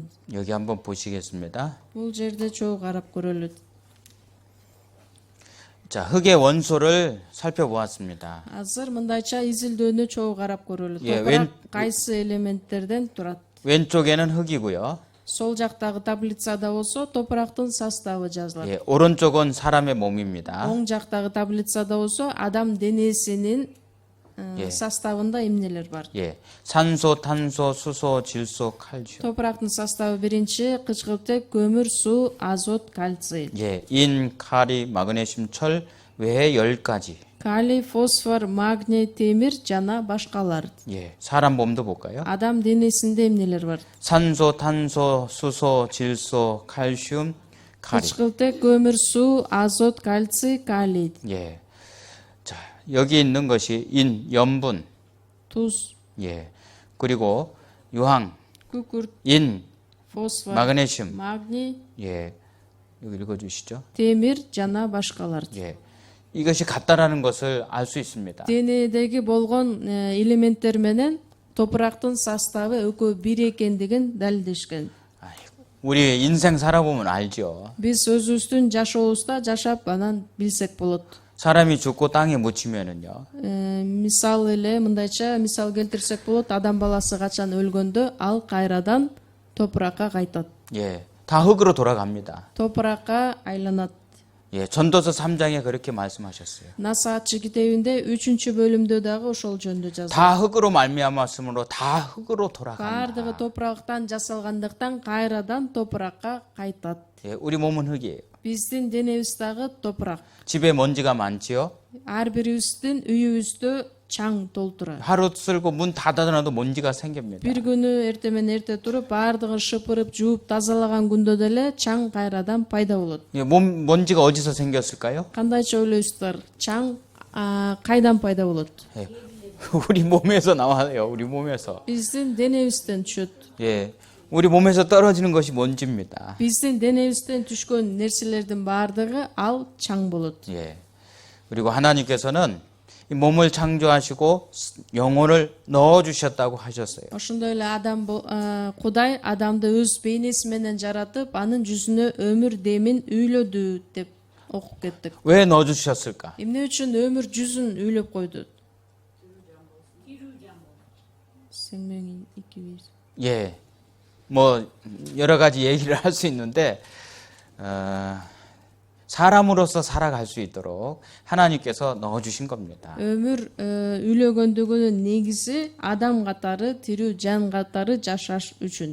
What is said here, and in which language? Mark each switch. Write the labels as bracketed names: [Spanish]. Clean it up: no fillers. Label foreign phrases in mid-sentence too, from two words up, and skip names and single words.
[Korean] 여기 한번 보시겠습니다. [Kyrgyz] Бул жерде чогуу карап көрөлүт. [Korean] 자, 흙의 원소를 살펴보았습니다. [Kyrgyz] Азыр мындайча изилдөөнү чогуу карап көрөлүт. Е, Топурак кайсы элементтерден турат? [Korean] 왼쪽에는 흙이고요. [Kyrgyz] Сол жактагы таблицада болсо топурактын составы жазылат. [Korean] 예, 오른쪽은 사람의 몸입니다. [Kyrgyz] Оң жактагы таблицада болсо адам денесинин составында эмнелер бар? [Korean] 예, 산소, 탄소, 수소, 질소, 칼슘. [Kyrgyz] Топурактын составы биринчи кычкылтек, көмүр, суу, азот, кальций. [Korean] 예, 인, 카리, 마그네슘, 철 외에 10가지. [Kyrgyz] Калий, фосфор, магний, темир жана башкалар. [Korean] 예, 사람 몸도 볼까요? [Kyrgyz] Адам денесинде эмнелер бар? [Korean] 산소, 탄소, 수소, 질소, 칼슘, 카리. [Kyrgyz] Кычкылтек, көмүр, суу, азот, кальций, калий. [Korean] 예. 자, 여기 있는 것이 인, 염분. [Kyrgyz] Туз, [Korean] 예. 그리고 유황, [Kyrgyz] күкүрт, [Korean] 인, [Kyrgyz] фосфор, [Korean] 마그네슘. [Kyrgyz] магний, [Korean] 예. 여기 읽어 주시죠. [Kyrgyz] темир жана башкалар. [Korean] 예. 이것이 같다라는 것을 알 수 있습니다. [Kyrgyz] Денедеги болгон элементтер менен топурактын составы экөө бир экендигин далилдешкен. [Korean] 우리 인생 살아보면 알죠. [Kyrgyz] Биз өзүбүздүн жашообузда жашап анан билсек болот. [Korean] 사람이 죽고 땅에 묻히면은요. [Kyrgyz] Мисал эле мындайча мисал келтирсек болот, адам баласы качан өлгөндө ал кайрадан топуракка кайтат. [Korean] 예. 다 흙으로 돌아갑니다. [Kyrgyz] Топуракка айланат. [Korean] 예. 전도서 3장에 그렇게 말씀하셨어요. [Kyrgyz] Насаатчы китебинде 3 бөлүмдө дагы ошол жөнүндө жазылган. [Korean] 다 흙으로 말미암았으므로 다 흙으로 돌아간다. [Kyrgyz] Бардыгы топурактан жасалгандыктан кайрадан топуракка кайтат. [Korean] 예. 우리 몸은 흙이에요. [Kyrgyz] Биздин денебиз дагы топурак. [Korean] 집에 먼지가 많지요. [Kyrgyz] Ар бирибиздин үйүбүздө чаң толтурат. [Korean] 하루 쓸고 문 닫아놔도 먼지가 생깁니다. [Kyrgyz] Бир күнү эрте менен эрте туруп баардыгын шыпырып, жууп, тазалаган күндө деле чаң кайрадан пайда болот. [Korean] 예, 몸 먼지가 어디서 생겼을까요? [Kyrgyz] Кандайча ойлойсуздар? Чаң кайдан пайда болот? [Korean] 예, 우리 몸에서 나와요. 우리 몸에서. [Kyrgyz] биздин денебизден түшөт. [Korean] 예. 우리 몸에서 떨어지는 것이 먼지입니다. [Kyrgyz] Биздин денебизден түшкөн нерселердин баардыгы ал чаң болот. [Korean] 예. 그리고 하나님께서는 이 몸을 창조하시고 영혼을 넣어 주셨다고 하셨어요. [Kyrgyz] Ошондой эле Кудай адамды өз бейнеси менен жаратып, анын жүзүнө өмүр демин үйлөдү деп окуп кеттик. [Korean] 왜 넣어 주셨을까? [Kyrgyz] Эмне үчүн өмүр жүзүн үйлөп койду? [Korean] 예. 뭐 여러 가지 얘기를 할 수 있는데 사람으로서 살아갈 수 있도록 하나님께서 넣어 주신 겁니다. [Kyrgyz] Өмүр үйлөгөндүгүнүн негизи адам катары, тирүү жан катары жашаш үчүн.